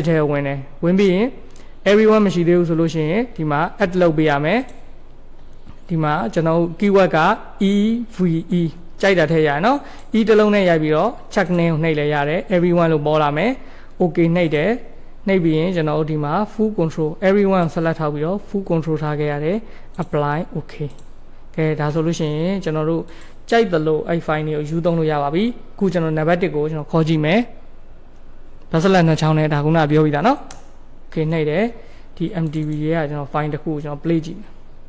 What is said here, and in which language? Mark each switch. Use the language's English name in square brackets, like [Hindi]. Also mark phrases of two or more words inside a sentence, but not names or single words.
[Burmese] ထဲဝင်တယ်ဝင်ပြီးရင် everyone မရှိသေးဘူးဆိုလို့ရှိရင်ဒီမှာ add လုပ်ပေးရမယ်ဒီမှာကျွန်တော် keyword က EVE ကြိုက်တာထည့်ရနော် e တစ်လုံးနဲ့ရိုက်ပြီးတော့ [English] check name [Burmese] ကိုနှိပ်လိုက်ရတယ် everyone လို့ပေါ်လာမယ် okay နှိပ်တယ်နှိပ်ပြီးရင်ကျွန်တော်ဒီမှာ [English] full control everyone select [Burmese] ထားပြီးတော့ [English] full control [Burmese] ထားခဲ့ရတယ် [English] apply okay [Burmese] ကဲဒါဆိုလို့ရှိရင်ကျွန်တော်တို့ကြိုက်သလိုအဲ့ file တွေကိုယူသုံးလို့ရပါပြီအခုကျွန်တော်နံပါတ်1ကိုကျွန်တော်ခေါ်ကြည့်မယ်ပတ်စလက်နှစ်ချောင်းနဲ့ဒါခုနပြောပြီးသားနော်โอเคနှိပ်တယ်ဒီ MTV ရဲ့ကျွန်တော် file တစ်ခုကိုကျွန်တော် play ကြည့်မယ်